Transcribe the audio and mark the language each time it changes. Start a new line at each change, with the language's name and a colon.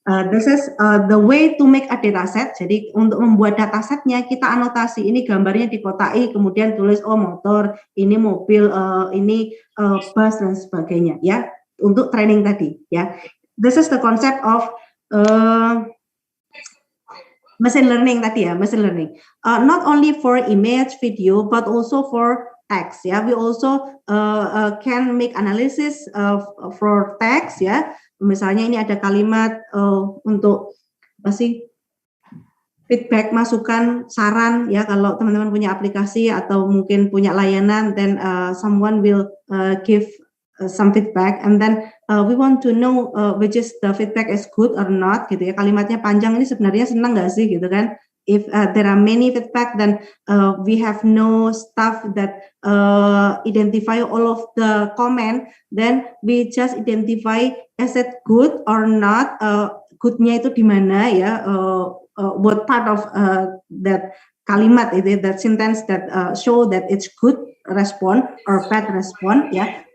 English: This is the way to make a dataset.
Indonesian: Jadi untuk membuat datasetnya kita anotasi, ini gambarnya dikotai, kemudian tulis oh motor, ini mobil, ini bus dan sebagainya ya, untuk training tadi ya.
English: This is the concept of machine learning tadi ya, machine learning. Not only for image, video, but also for text ya. We also can make analysis for text ya.
Indonesian: Misalnya ini ada kalimat untuk apa sih, feedback, masukan, saran ya. Kalau teman-teman punya aplikasi atau mungkin punya layanan,
English: then someone will give some feedback, and then we want to know which is the feedback is good or not gitu ya.
Indonesian: Kalimatnya panjang, ini sebenarnya senang nggak sih gitu kan?
English: If there are many feedback, then we have no stuff that identify all of the comment, then we just identify is it good or not,
Indonesian: goodnya itu di mana ya,
English: what part of that
Indonesian: kalimat itu,
English: that sentence that show that it's good respond or bad respond ya.